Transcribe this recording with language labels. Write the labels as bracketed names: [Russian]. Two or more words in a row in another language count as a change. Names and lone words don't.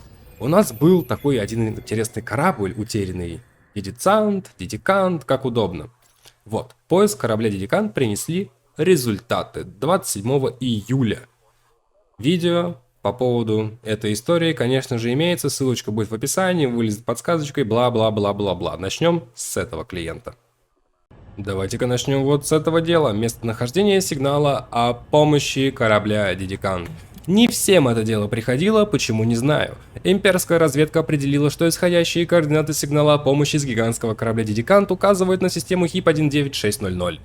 [Russian] У нас был такой один интересный корабль утерянный. Дидикант, как удобно. Вот, поиск корабля Дидикант принесли результаты 27 июля. Видео по поводу этой истории, конечно же, имеется, ссылочка будет в описании, вылезет подсказочкой, бла-бла-бла-бла-бла. Начнем с этого клиента. Давайте-ка начнем вот с этого дела. Местонахождение сигнала о помощи корабля Дидикант. Не всем это дело приходило, почему не знаю. Имперская разведка определила, что исходящие координаты сигнала о помощи с гигантского корабля Дидикант указывают на систему HIP-19600.